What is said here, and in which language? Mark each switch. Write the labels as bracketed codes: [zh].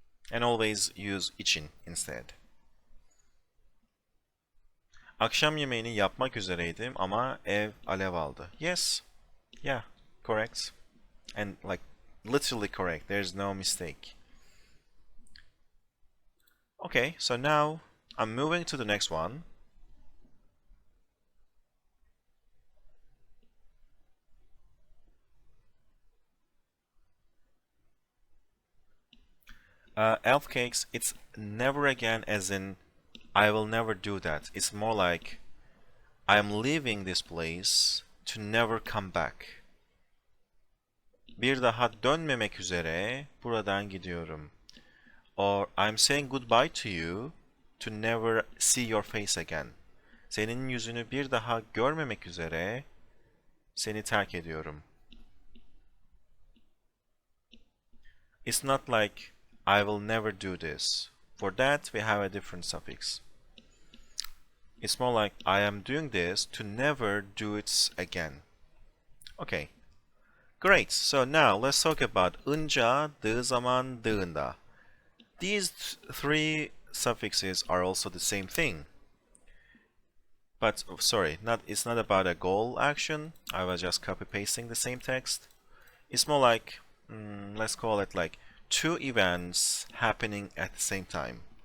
[en] And always use için instead. [tr] Akşam yemeğini yapmak üzereydim ama ev alev aldı. [en] Yes. Yeah, correct. And like literally correct. There's no mistake. Okay, so now I'm moving to the next one. Elf cakes, it's never again as in I will never do that. It's more like I am leaving this place to never come back. [tr] Bir daha dönmemek üzere buradan gidiyorum. [en] Or I'm saying goodbye to you to never see your face again. [tr] Senin yüzünü bir daha görmemek üzere seni terk ediyorum. [en] It's not like I will never do this. For that we have a different suffix. It's more like I am doing this to never do it again. Okay. Great. So now let's talk about unca, dığı zaman, dığında. These three suffixes are also the same thing. But sorry, it's not about a goal action. I was just copy pasting the same text. It's more like let's call it like two events happening at the same time.